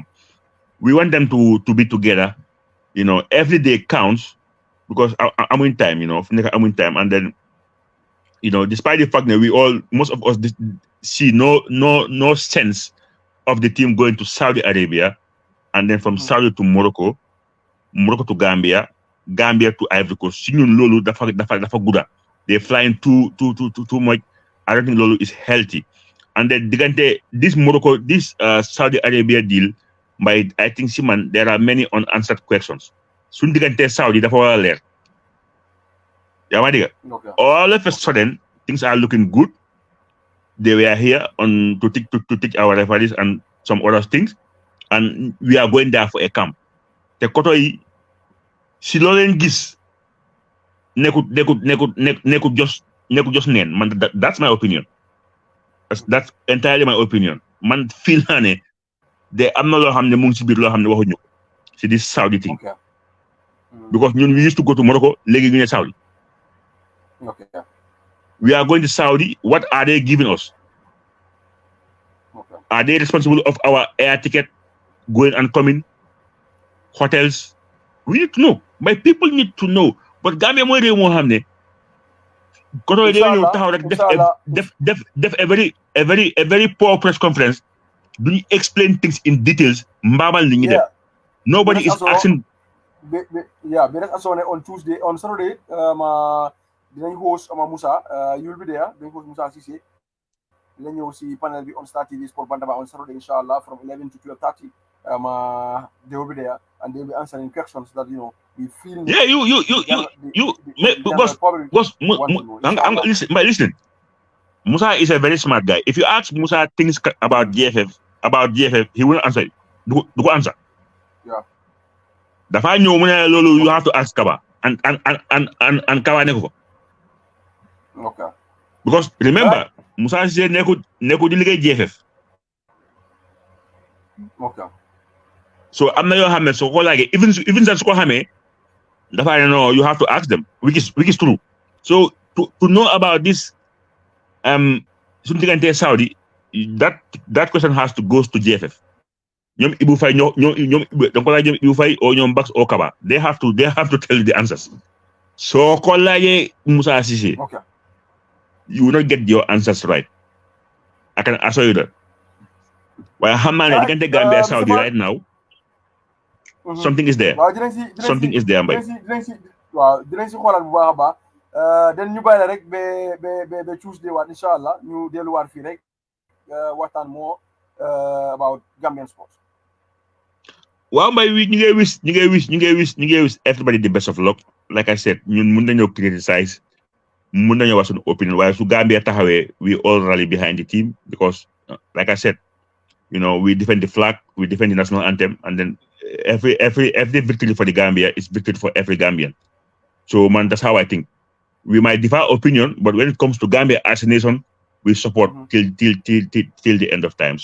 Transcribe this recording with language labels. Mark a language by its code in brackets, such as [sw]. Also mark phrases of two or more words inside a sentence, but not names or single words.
[en] We want them to be together. Every day counts because I'm in time. I'm in time, and then despite the fact that most of us see no sense of the team going to Saudi Arabia, and then from Saudi to Morocco, Morocco to Gambia, Gambia to Ivory Coast. [wo] Si ñun loolu dafa gudda. [en] They're flying too much. I don't think loolu is healthy. And then this Saudi Arabia deal, I think Siman, there are many unanswered questions. [wo] Suñ digante Saudi dafa war a leer. Yaa ma diga. [en] All of a sudden, things are looking good. They were here to teach our referees and some other things, and we are going there for a camp. [wo] Te koto yi si loo leen gis nekkut just neen man. [en] That's my opinion. That's entirely my opinion. [wo] Man feel naa ne de am na loo xam ne mu ngi si biir loo xam ne waxuñu ko si [en] this Saudi thing. Because ñun we used to go to Morocco, [wo] léegi ñu ne Saudi. [en] We are going to Saudi. What are they giving us? Are they responsible of our air ticket, going and coming, hotels? We need to know. My people need to know. But Gambia [wo] mooy réew moo xam ne koto yi ñëw taxaw rek def [en] a very poor press conference. Do you explain things in details? [wo] Mbabal ni ñi def. [en] Nobody is asking. Beres asone on Saturday, dinañ host Musa, you will be there. [wo] Dinañ host Musa Cissé. Dinañ ñëw si panel bi on Star TV Sport Bantaba [en] on Saturday, [wo] inshallah, from 11 to 12:30. [en] They will be there and they will be answering questions that we feel. Yeah, listen. Musa is a very smart guy. If you ask Musa things about GFF, he will answer. Do answer. Yeah. [wo] Dafa ñëw mu ne loolu [en] you have to ask Kaba and Kaba [wo] ne ko. [en] Okay. Because remember, [wo] Musa Cissé nekkul di liggéey GFF. [en] Okay. [wo] So am na yoo xam ne soo ko laajee even sax su ko xamee dafa ne [en] no, you have to ask them, which is true. So to know about this [wo] suñu diggante [en] Saudi, that question has to goes to GFF. [wo] ñoom Ibu Faye ñoom da nga ko laaj ñoom Ibu Faye or ñoom Bax or Kaba. [en] They have to tell you the answers. [wo] So ko laajee Musa Cissé. [en] Okay. You will not get your answers right. I can assure you that. [wo] Waaye xam naa ne diggante Gambia Saudi [en] right now. Something is there. Something is there, Mbaye. [wo] dinañ si xoolal bu baax a baax. Den ñu bàyyi la rek ba Tuesday waat inshallah ñu delluwaat fii rek waxtaan moo [en] about Gambian sports. [wo] Waaw Mbaye ñu ngi [en] wish everybody the best of luck. Like I said, [wo] ñun mun nañoo criticize, mun nañoo wax suñu opinion, waaye su Gambia taxawee [en] we all rally behind the team because like I said, we defend the flag, we defend the national anthem, and then every victory for the Gambia is victory for every Gambian. So man, that's how I think. We might differ opinion, but when it comes to Gambia as a nation, we support till the end of time.